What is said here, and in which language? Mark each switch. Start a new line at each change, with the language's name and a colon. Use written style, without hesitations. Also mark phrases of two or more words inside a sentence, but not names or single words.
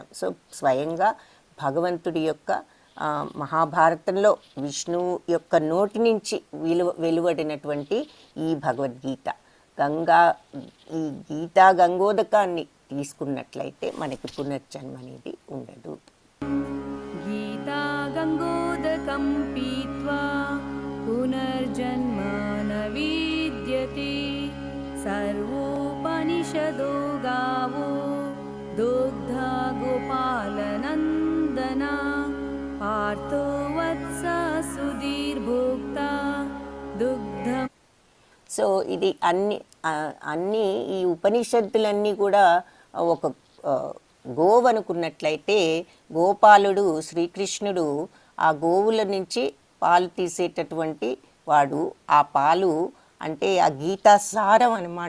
Telugu: సో స్వయంగా భగవంతుడి యొక్క మహాభారతంలో విష్ణువు యొక్క నోటి నుంచి వెలువడినటువంటి ఈ భగవద్గీత ఈ గీతా గంగోదకాన్ని తీసుకున్నట్లయితే మనకి పునర్జన్మ అనేది ఉండదు.
Sanskrit: गीता गंगोदकं पीत्वा पुनर्जन्म न विद्यते सर्वोपनिषदो गावो दुग्धा गोपालनन्दना पार्थो वत्स सुधीर्भोक्ता दुग्धम्.
Telugu: సో ఇది అన్ని ఈ ఉపనిషత్తులన్నీ కూడా ఒక గోవు అనుకున్నట్లయితే గోపాలుడు శ్రీకృష్ణుడు ఆ గోవుల నుంచి పాలు తీసేటటువంటి వాడు. ఆ పాలు అంటే ఆ గీతాసారం అన్నమాట.